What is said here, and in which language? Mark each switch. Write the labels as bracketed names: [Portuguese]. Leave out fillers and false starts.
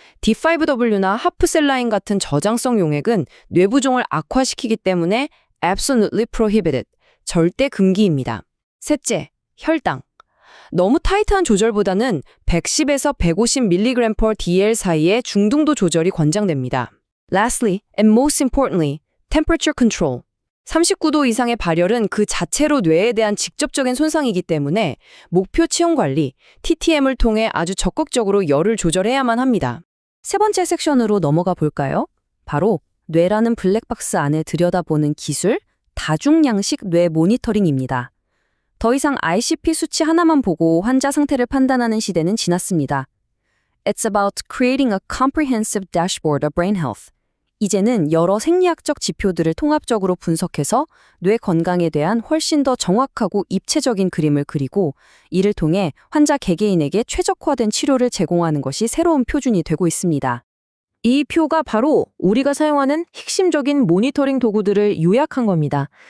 [Korean] D5W나 하프셀라인 같은 저장성 용액은 뇌부종을 악화시키기 때문에 [English] absolutely prohibited, [Korean] 절대 금기입니다. 셋째, 혈당. 너무 타이트한 조절보다는 110에서 150mg/dl 사이의 중등도 조절이 권장됩니다. [English] Lastly, and most importantly, temperature control. [Korean] 39도 이상의 발열은 그 자체로 뇌에 대한 직접적인 손상이기 때문에 목표 체온 관리, TTM을 통해 아주 적극적으로 열을 조절해야만 합니다. 세 번째 섹션으로 넘어가 볼까요? 바로 뇌라는 블랙박스 안에 들여다보는 기술, 다중양식 뇌 모니터링입니다. 더 이상 ICP 수치 하나만 보고 환자 상태를 판단하는 시대는 지났습니다. [English] It's about creating a comprehensive dashboard of brain health. [Korean] 이제는 여러 생리학적 지표들을 통합적으로 분석해서 뇌 건강에 대한 훨씬 더 정확하고 입체적인 그림을 그리고 이를 통해 환자 개개인에게 최적화된 치료를 제공하는 것이 새로운 표준이 되고 있습니다. 이 표가 바로 우리가 사용하는 핵심적인 모니터링 도구들을 요약한 겁니다.